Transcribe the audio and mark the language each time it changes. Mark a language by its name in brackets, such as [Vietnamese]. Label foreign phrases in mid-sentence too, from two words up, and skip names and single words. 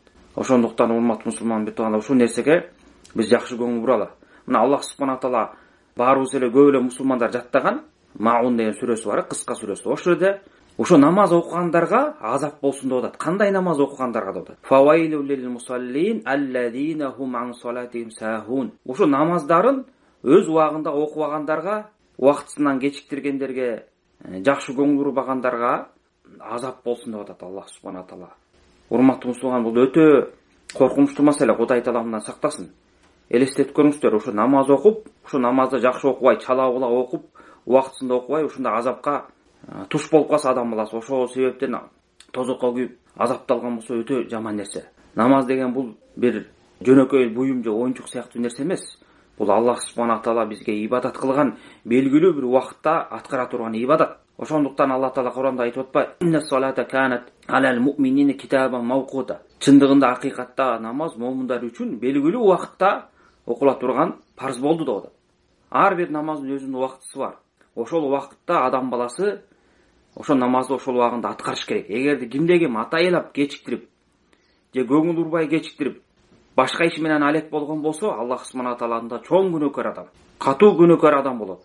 [Kyrgyz] Ошондуктан урматтуу мусулман бир туугандар, ушул нерсеге биз жакшы көңүл буралы. Мына Аллах субхана таала баарыбыз эле көп эле мусулмандар жаттаган Маун деген сүрөсү бар, кыска сүрөсү. Ошол жерде ошо намаз окугандарга азап болсун деп атат. Кандай намаз окугандарга деп атат? [Arabic] فويل للمصلين الذين هم عن صلاتهم ساهون. [Kyrgyz] Ошо намаздарын өз убагында окубагандарга, убактысынан кечиктиргендерге, жакшы көңүл урбагандарга азап болсун деп атат Аллах субхана таала. Урматтуу мусулман, бул өтө коркунучтуу маселе. Кудай таала мындан сактасын. Элестетип көрүңүздөр, ошо намаз окуп, ошо намазды жакшы окубай, чала була окуп, убактысында окубай, ушундай азапка туш болуп калса адам баласы, ошол себептен тозокко күйүп азапталган болсо өтө жаман нерсе. Намаз деген бул бир жөнөкөй буюм же оюнчук сыяктуу нерсе эмес. Бул Аллах субхана таала бизге ибадат кылган, белгилүү бир убакытта аткара турган ибадат. Ошондуктан Аллах таала Куранда айтып атпайбы? [Arabic] إن الصلاة كانت على المؤمنين كتابا موقوتا. [Kyrgyz] Чындыгында акыйкатта намаз момундар үчүн белгилүү убакытта окула турган парыз болду деп атат. Ар бир намаздын өзүнүн убактысы бар. Ошол убакытта адам баласы ошол намазды ошол убагында аткарыш керек. Эгерде кимде ким атайылап кечиктирип, же көңүл урбай кечиктирип, башка иш менен алек болгон болсо, Аллах субхана таалада чоң күнөөкөр адам, катуу күнөөкөр адам болот.